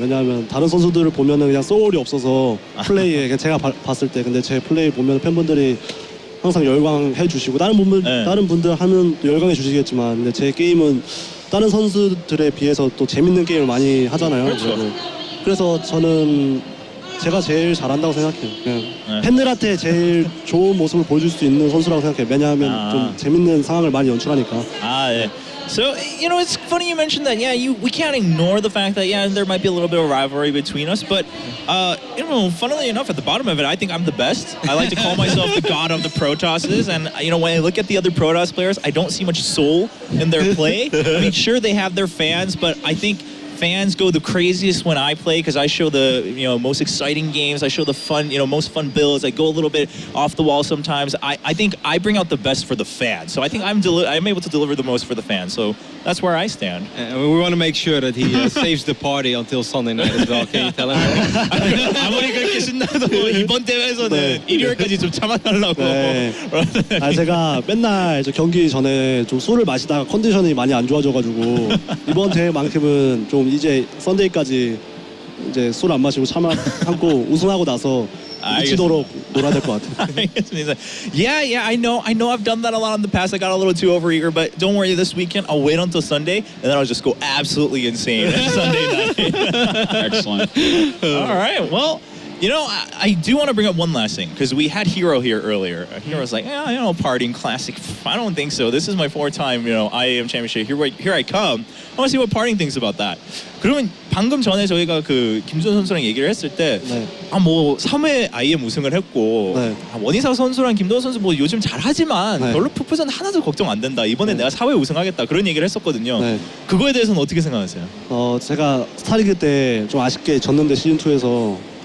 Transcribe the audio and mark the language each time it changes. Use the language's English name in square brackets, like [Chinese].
[Korean] 왜냐하면 다른 선수들을 보면은 그냥 소울이 없어서 플레이에 그냥 제가 봤을 때 근데 제 플레이 보면 팬분들이 항상 열광해 주시고 다른 분들 하면 또 열광해 주시겠지만 근데 제 게임은 다른 선수들에 비해서 또 재밌는 게임을 많이 하잖아요. 그렇죠. 그래서 저는 제가 제일 잘한다고 생각해요. 그냥 팬들한테 제일 좋은 모습을 보여줄 수 있는 선수라고 생각해요. 왜냐하면 좀 재밌는 상황을 많이 연출하니까. 네. [English] So, you know, it's funny you mentioned that. Yeah, we can't ignore the fact that, yeah, there might be a little bit of rivalry between us. But, you know, funnily enough, at the bottom of it, I think I'm the best. I like to call myself the god of the Protosses. And, you know, when I look at the other Protoss players, I don't see much soul in their play. I mean, sure, they have their fans, but I think fans go the craziest when I play because I show the most exciting games. I show the fun, most fun builds. I go a little bit off the wall sometimes. I think I bring out the best for the fans. So I think I'm able to deliver the most for the fans. So that's where I stand. And we want to make sure that he saves the party until Sunday night as well. Can you tell him? [Korean] 아무리 그렇게 신나도 이번 대회에서는 일요일까지 좀 참아달라고. 네. 제가 맨날 저 경기 전에 좀 술을 마시다가 컨디션이 많이 안 좋아져가지고 이번 대회만큼은 좀 이제 썬데이까지 이제 술 안 마시고 참고 우승하고 나서 미치도록 놀아야 될 것 같아요. [English] Yeah, I know I've done that a lot in the past. I got a little too overeager, but don't worry, this weekend I'll wait until Sunday and then I'll just go absolutely insane Sunday night. Excellent. All right, well, you know, I do want to bring up one last thing because we had Hero here earlier. Hero's like, PartinG Classic. I don't think so. This is my fourth time, IEM Championship. Here I come. I want to see what PartinG thinks about that. [Korean] 그러면 방금 전에 저희가 그 김준 선수랑 얘기를 했을 때, 뭐 3회 IEM 우승을 했고, 원희사 선수랑 김도호 선수 뭐 요즘 잘하지만 별로 푸푸전 하나도 걱정 안 된다. 이번에 내가 4회 우승하겠다. 그런 얘기를 했었거든요. 그거에 대해서는 어떻게 생각하세요? 제가 스타리그 때 좀 아쉽게 졌는데 시즌 2에서.